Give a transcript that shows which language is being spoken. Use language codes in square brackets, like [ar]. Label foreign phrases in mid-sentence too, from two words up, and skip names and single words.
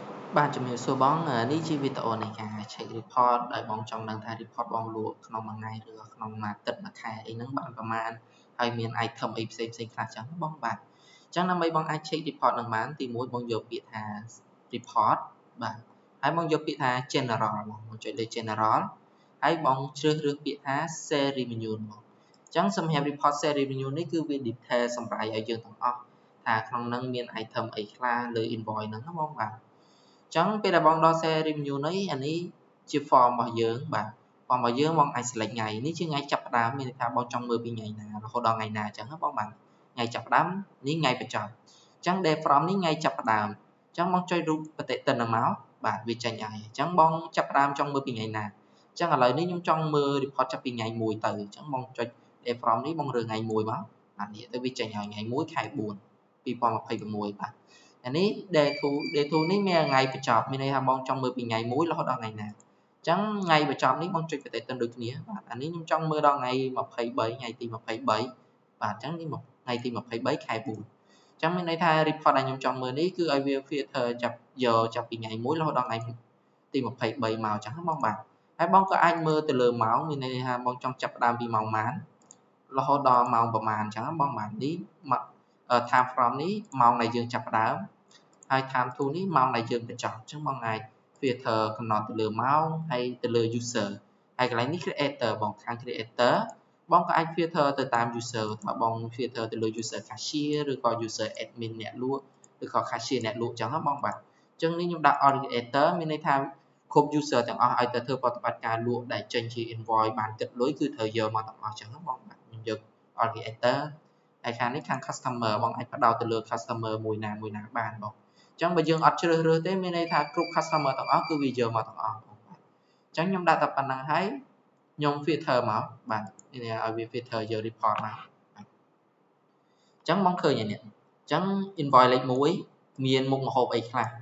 [km] បានជំរាបសួរបងនេះជាវីដេអូនៃការ [en] check report [km] ដោយបងចង់ដឹងថា report បងលក់ក្នុងមួយថ្ងៃឬក្នុងមួយអាទិត្យមួយខែអីហ្នឹងបានប្រមាណហើយមាន item អីផ្សេងៗខ្លះចឹងបងបាទអញ្ចឹងដើម្បីបងអាច [en] check report [km] នឹង បានទី1បងយកពាក្យថា report បាទហើយបងយកពាក្យថា general បងចុចលើ general ហើយបងជ្រើសរើសពាក្យថា [en] sale revenue [km] បងអញ្ចឹងសម្រាប់ [en] report sale revenue [km] នេះគឺវា detail សម្រាប់ឲ្យយើងទាំងអស់ ថាក្នុងហ្នឹងមាន item អីខ្លះលើ invoice ហ្នឹងណាបងបាទចឹងពេលដែលបងដល់ [en] share revenue [km] នេះអានេះជា form របស់យើងបាទ form របស់យើងបងអាច select ថ្ងៃនេះជាថ្ងៃចាប់ផ្ដើមមានន័យថាបងចង់មើលពីថ្ងៃណារហូតដល់ថ្ងៃណាអញ្ចឹងណាបងបាទថ្ងៃចាប់ផ្ដើមនេះថ្ងៃបញ្ចប់អញ្ចឹង [en] day from [km] នេះថ្ងៃចាប់ផ្ដើមអញ្ចឹងបងចុចរូបបតិទិនមកបាទវាចេញហើយអញ្ចឹងបងចាប់ផ្ដើមចង់មើលពីថ្ងៃណាអញ្ចឹងឥឡូវនេះខ្ញុំចង់មើល report ចាប់ពីថ្ងៃ1ទៅអញ្ចឹងបងចុច [en] day from [km] នេះបងរើសថ្ងៃ1មកបាទនេះទៅវាចេញហើយថ្ងៃ1ខែ4 2026បាទអានេះ day 2 នេះមានថ្ងៃបញ្ចប់មានន័យថាបងចង់មើលពីថ្ងៃ1រហូតដល់ថ្ងៃណាអញ្ចឹងថ្ងៃបញ្ចប់នេះបង ចុចបតិទិនដូចគ្នាបាទអានេះខ្ញុំចង់មើលដល់ថ្ងៃ23ថ្ងៃទី23បាទអញ្ចឹងនេះថ្ងៃទី23ខែ4អញ្ចឹងមានន័យថា report ដែលខ្ញុំចង់មើលនេះគឺឲ្យវា filter ចាប់ពីថ្ងៃ1រហូតដល់ថ្ងៃទី23មកអញ្ចឹងបងបាទហើយបងក៏អាចមើលទៅលើម៉ោងមានន័យថាបងចង់ចាប់ផ្ដើមពីម៉ោងម៉ានរហូតដល់ម៉ោងប្រហែលអញ្ចឹងបងបាទនេះ [en] time from [km] នេះម៉ោងដែលយើងចាប់ផ្ដើមហើយ [en] time to [km] នេះម៉ោងដែលយើងបញ្ច ប់អញ្ចឹងបងអាច filter កំណត់ទៅលើម៉ោងហើយទៅលើ user ហើយកន្លែងនេះ creator បងខាង creator បងក៏អាច filter ទៅតាម user ថាបង filter ទៅលើ [en] user cashier [km] ឬក៏ [en] user admin [km] អ្នកលក់ឬក៏ cashier អ្នកលក់អញ្ចឹងណាបងបាទអញ្ចឹងនេះខ្ញុំដាក់ [en] all creator [km] មានន័យថាគ្រប់ user ទាំងអស់ឲ្យទៅធ្វើប្រតិបត្តិការលក់ដែលចេញជា invoice បានគិតលុយគឺត្រូវយកមកទាំងអស់អញ្ចឹងណាបងបាទខ្ញុំយក [en] all creator [km] ហើយខាងនេះ ខាង customer បងអាចបដោតទៅលើ customer មួយណាបានបងអញ្ចឹងបើយើងអត់ជ្រើសរើសទេមានន័យថាគ្រប់ customer ទាំងអស់គឺវាយកមកទាំងអស់បងបាទអញ្ចឹងខ្ញុំដាក់តែប៉ុណ្្នឹងហើយខ្ញុំ filter មកបាទនេះឲ្យវា filter យក report មកអញ្ចឹងបងឃើញហើយនេះអញ្ចឹង invoice លេខ1មានមុខម្ហូបអីខ្លះ